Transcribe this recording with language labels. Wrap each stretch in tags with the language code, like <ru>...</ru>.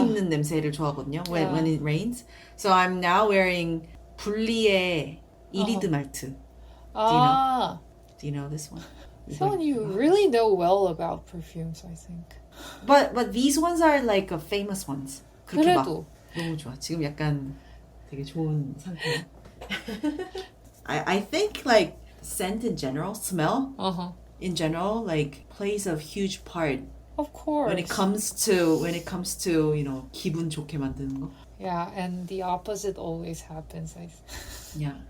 <ko>있는 냄새를 좋아하거든요.</ko> <en>When it rains, so I'm now wearing</en> <ko>굴리의 이리드 말트.</ko> <en>Ah, Do you know this one? so you really know well about perfumes, I think. But these ones are like famous ones.</en> <ko>그렇게 막 그래도 너무 좋아. 지금 약간 되게 좋은 상태야.</ko> <en>I think like scent in general, smell uh-huh. in general, like plays a huge part Of course. when it comes to you know</en> <ko>기분 좋게 만드는 거.</ko> <en>Yeah, and the opposite always happens. Yeah.</en>